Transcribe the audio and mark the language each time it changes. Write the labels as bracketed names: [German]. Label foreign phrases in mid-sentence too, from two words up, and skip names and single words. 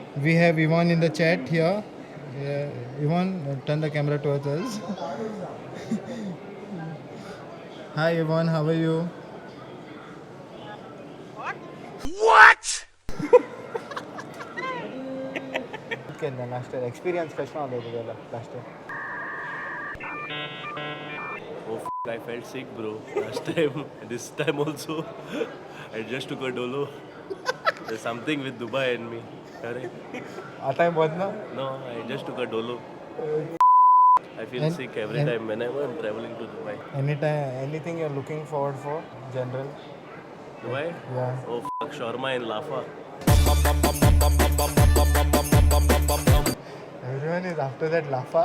[English] We have Yvonne in the chat here. Yeah. Yvonne, turn the camera towards us. Hi Yvonne, how are you? What? [Konkani] केल्लें [English] last year experience [Konkani] कशें आलो तुगेलो [English] last year Oh, I felt sick, bro. Last time, this time also, I just took a dolo. There's something with Dubai and me. Correct? [Konkani] आतां बंद ना [English] No, I just took a dolo. I feel sick every time whenever I'm traveling to Dubai. anything you're looking forward for general Dubai? yeah Oh, fuck, shawarma and lafa. everyone is after that lafa